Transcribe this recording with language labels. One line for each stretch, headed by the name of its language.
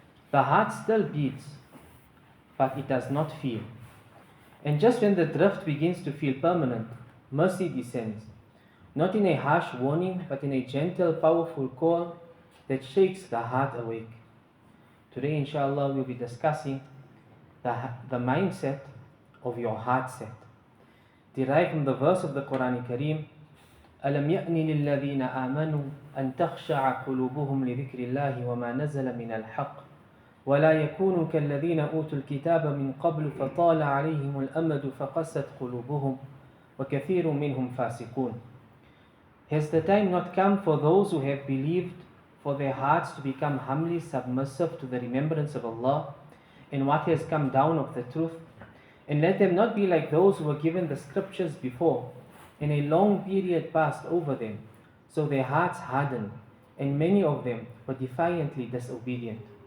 English: The heart still beats, but it does not feel. And just when the drift begins to feel permanent, mercy descends, not in a harsh warning, but in a gentle, powerful call that shakes the heart awake. Today, inshallah, we'll be discussing the mindset of your heartset, derived from the verse of the Quran Kareem,
Arabic: أَلَمْ يَأْنِ لِلَّذِينَ آمَنُوا أَن تَخْشَعَ قُلُوبُهُمْ لِذِكْرِ اللَّهِ وَمَا نَزَلَ مِنَ الْحَقِّ وَلَا يَكُونُوا كَالَّذِينَ أُوتُوا الْكِتَابَ مِنْ قَبْلُ فَطَالَ عَلَيْهِمُ الْأَمَدُ فَقَسَتْ قُلُوبُهُمْ وَكَثِيرٌ مِنْهُمْ فَاسِقُونَ.
English: Has the time not come for those who have believed, for their hearts to become humbly submissive to the remembrance of Allah and what has come down of the truth? And let them not be like those who were given the scriptures before, and a long period passed over them, so their hearts hardened, and many of them were defiantly disobedient.